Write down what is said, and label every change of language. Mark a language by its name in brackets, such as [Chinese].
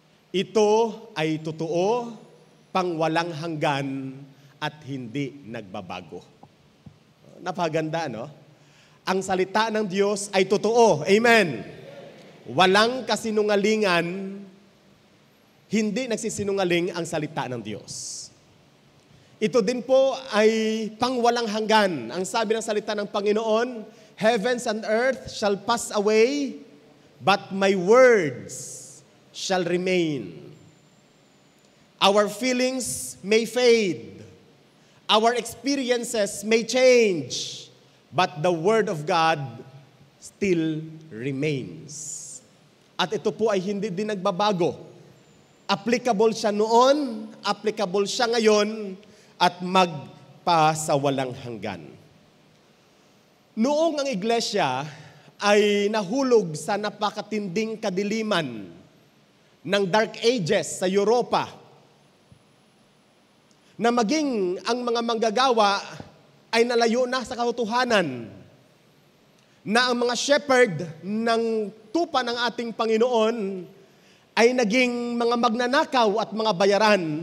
[Filipino] Ito ay totoo, pangwalang hanggan, at hindi nagbabago. Napaganda, no? Ang salita ng Diyos ay totoo. Amen. Walang kasinungalingan, hindi nagsisinungaling ang salita ng Diyos. Ito din po ay pangwalang hanggan. Ang sabi ng salita ng Panginoon, [English] heavens and earth shall pass away, but my words shall remain. Our feelings may fade. Our experiences may change. But the Word of God still remains. [Filipino] At ito po ay hindi din nagbabago. Applicable siya noon, applicable siya ngayon, at magpasawalang hanggan. Noong ang iglesia ay nahulog sa napakatinding kadiliman ng Dark Ages sa Europa, na maging ang mga manggagawa ay nalayo na sa katotohanan, na ang mga shepherd ng tupa ng ating Panginoon ay naging mga magnanakaw at mga bayaran.